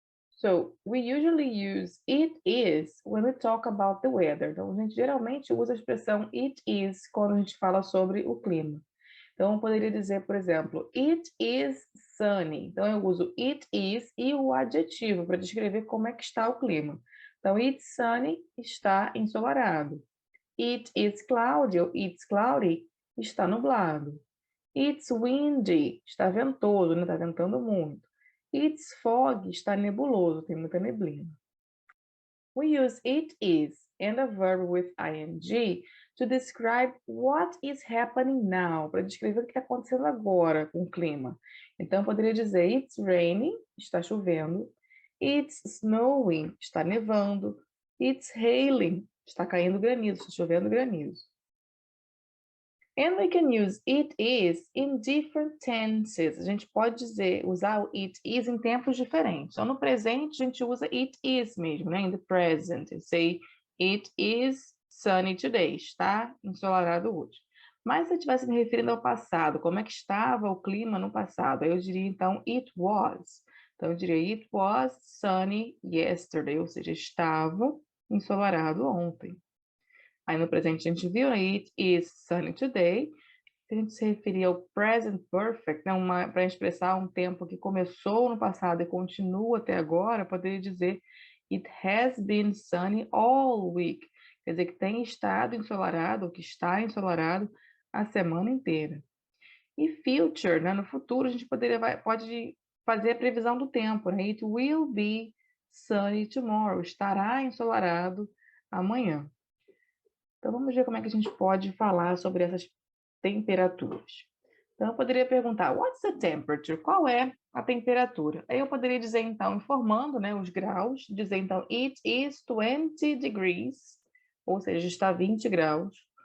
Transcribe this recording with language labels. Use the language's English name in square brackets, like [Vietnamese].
[English] So, we usually use it is when we talk about the weather. [Portuguese] Então, a gente geralmente usa a expressão it is quando a gente fala sobre o clima. Então, eu poderia dizer, por exemplo, it is sunny. Então, eu uso it is e o adjetivo para descrever como é que está o clima. [English] Então, it's sunny, [Portuguese] está ensolarado. [English] It is cloudy, ou it's cloudy, [Portuguese] está nublado. [English] It's windy, [Portuguese] está ventoso, né? Está ventando muito. [English] It's fog, [Portuguese] está nebuloso, tem muita neblina. [English] We use it is and a verb with ing to describe what is happening now, [Portuguese] para descrever o que está acontecendo agora com o clima. Então, eu poderia dizer [English] it's raining, [Portuguese] está chovendo. [English] It's snowing, [Portuguese] está nevando. [English] It's hailing, [Portuguese] está caindo granizo, está chovendo granizo. [English] And we can use it is in different tenses. [Portuguese] A gente pode usar o it is em tempos diferentes. Então, no presente, a gente usa it is mesmo, né? [English] In the present. You say, it is sunny today. [Portuguese] Está ensolarado hoje. Mas se eu estivesse me referindo ao passado, como é que estava o clima no passado? Aí eu diria, então, it was. Então, eu diria [English] it was sunny yesterday, [Portuguese] ou seja, estava ensolarado ontem. Aí no presente a gente viu, né? [English] It is sunny today. [Portuguese] Se a gente se referir ao present perfect, né? Para expressar um tempo que começou no passado e continua até agora, poderia dizer [English] it has been sunny all week. [Portuguese] Quer dizer que tem estado ensolarado, ou que está ensolarado a semana inteira. E future, né? No futuro, a gente pode fazer a previsão do tempo, né? [English] It will be sunny tomorrow. [Portuguese] Estará ensolarado amanhã. Então, vamos ver como é que a gente pode falar sobre essas temperaturas. Então, eu poderia perguntar, [English] what's the temperature? [Portuguese] Qual é a temperatura? Aí eu poderia dizer, então, informando, né, os graus, dizer, então, [English] it is 20 degrees, [Portuguese] ou seja, está 20 graus.